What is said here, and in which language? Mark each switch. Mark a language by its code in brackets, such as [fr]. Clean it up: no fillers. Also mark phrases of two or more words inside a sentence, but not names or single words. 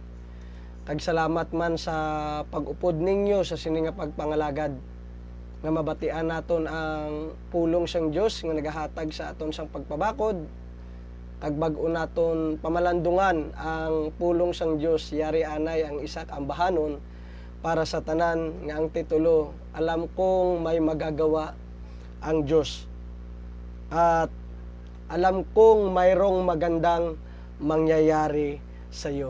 [hil] Kag salamat man sa pag-upod ninyo sa sini nga pagpangalagad. Nga mabatian naton ang pulong sang Dios nga nagahatag sa aton sang pagpabakod. Kag bag-o naton pamalandungan ang pulong sang Dios, yari anay ang isak ambahanon para sa tanan nga ang titulo, [tl] alam kong may magagawa ang Diyos. At alam kong mayroong magandang mangyayari sa iyo.